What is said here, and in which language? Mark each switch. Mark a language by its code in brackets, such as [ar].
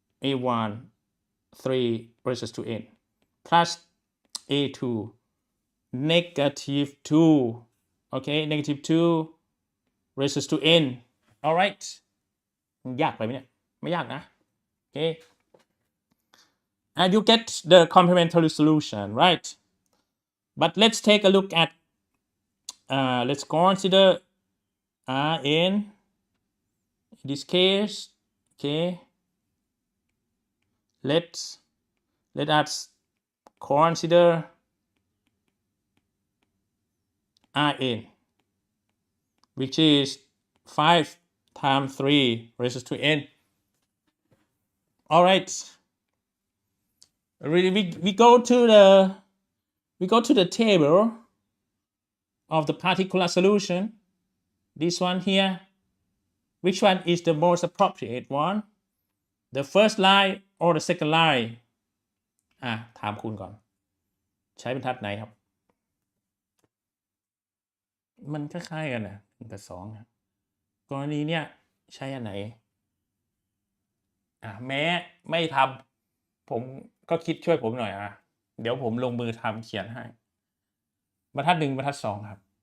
[en] A1 3 raises to n plus A2 negative 2 okay negative 2 raises to n all right [th] ยากไปไหมเนี่ยไม่ยากนะ [en] okay and you get the complementary solution right but let's take a look at let's consider Rn in this case Okay, let us consider Rn, which is 5 times 3 raised to n. All right, we go to the table of the particular solution. This one here, which one is the most appropriate one, the first line or the second line? [th] ถามคุณก่อนใช้บรรทัดไหนครับมันคล้ายๆกันนะ1กับ2นะกรณีเนี้ยใช้อันไหนแม้ไม่ทำผมก็คิดช่วยผมหน่อยเดี๋ยวผมลงมือทำเขียนให้บรรทัด1บรรทัด2ครับ